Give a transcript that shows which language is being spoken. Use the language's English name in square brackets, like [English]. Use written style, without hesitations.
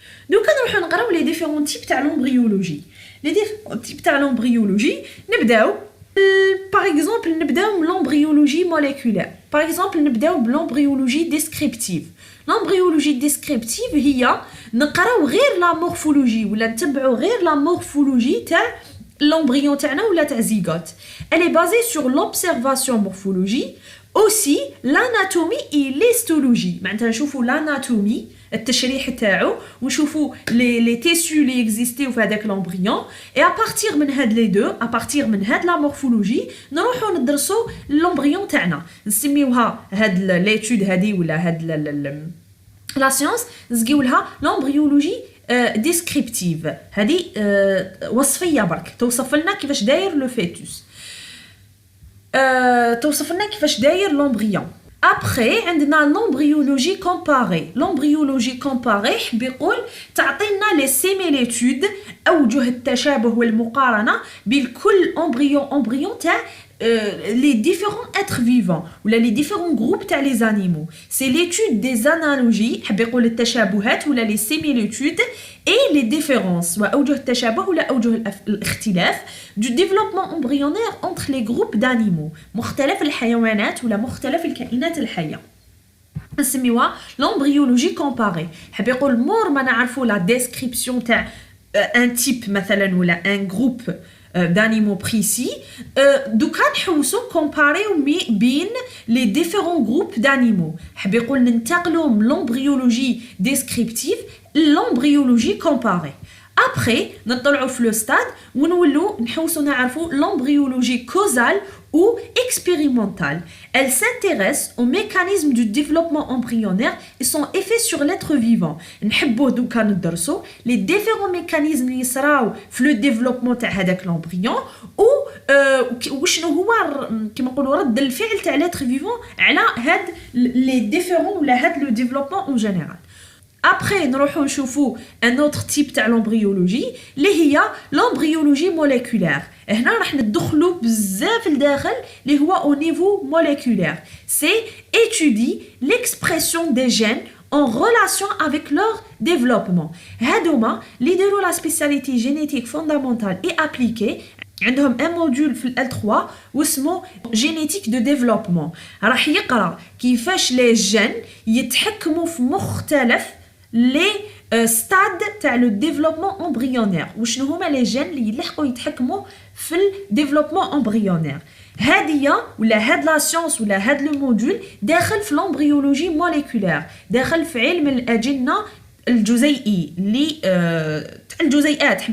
[Arabic] دوكا نروحو نقراو لي ديفيرون تيب تاع لومبريولوجي. لي ديفيرون تيب تاع لومبريولوجي نبداو باغ اكزومبل نبداو من لومبريولوجي موليكولير. باغ اكزومبل نبداو بلومبريولوجي ديسكريبتيف. لومبريولوجي ديسكريبتيف هي نقراو غير لا مورفولوجي ولا نتبعو غير لا مورفولوجي تاع l'embryon تاعنا ولا تاع زيغوت. [French] Elle est basée sur l'observation morphologie, aussi l'anatomie et l'histologie. [Arabic] معناتها نشوفوا l'anatomie التشريح تاعو ونشوفوا les tissus اللي اكزيستيو في هذاك l'embryon [French] et à partir [Arabic] من هاد les deux، à partir من هاد la morphologie نروحوا ندرسوا l'embryon تاعنا. نسميوها هاد l'étude هذه ولا هاد la science نسقيولها l'embryologie ديسكريبتيف. هذه وصفيه برك توصف لنا كيفاش داير لو فيتوس، توصف لنا كيفاش داير لومبريون. ابخي عندنا لومبريولوجي كومباري. لومبريولوجي كومباري بيقول تعطينا لي سيميليتود، اوجه التشابه والمقارنه بين كل امبريون تاع les différents êtres vivants ولا les différents groupes تاع les animaux. [French] c'est l'étude des analogies، [Arabic] حاب يقول التشابهات ولا les similitudes et les différences وأوجه التشابه ولا أوجه الاختلاف [French] du développement embryonnaire entre les groupes d'animaux، [Arabic] مختلف الحيوانات ولا مختلف الكائنات الحية. نسميوها l'embryologie comparée. حاب يقول مور ما نعرفوا la description تاع un type مثلا ولا [French] un groupe d'animaux précis، [Arabic] دوكا نحوسو كومباريو بين لي ديفيرون جروب دانيمو. حاب يقول ننتقلوا من لومبريولوجي ديسكريبتيف لومبريولوجي كومباري. ابخي نطلعوا في لو ستاد ونولوا نحوسو نعرفوا [French] l'embryologie causale ou expérimentale. Elle s'intéresse aux mécanismes du développement embryonnaire et son effet sur l'être vivant. [Arabic] نحبوا دوكا ندرسوا les différents mécanismes اللي يصراو في لو ديفلوبمون تاع هذاك l'embryon و وشنو هو كيما نقولوا رد الفعل تاع l'être vivant على هاد les différents ولا هاد لو ديفلوبمون en général. Après نروحو نشوفو [French] un autre type [Arabic] تاع l'embryologie اللي هي l'embryologie moléculaire. هنا راح ندخلو بزاف لداخل اللي هو au niveau moléculaire. [French] C'est étudier l'expression des gènes en relation avec leur développement. [Arabic] هادوما اللي يديروا [French] la spécialité génétique fondamentale et appliquée. [Arabic] عندهم [French] un module [Arabic] في L3 واسمه génétique de développement. راح يقرا كيفاش لي جين يتحكموا في مختلف لي ستاد تاع لو ديفلوبمون امبريونير. وشنو هما لي جين اللي يلحقوا يتحكموا في الديفلوبمون امبريونير. هادية ولا هاد لا سيونس ولا هاد لو موديول داخل في لومبريولوجي موليكولير، داخل في علم الأجنة الجزيئي اللي الجزيئات.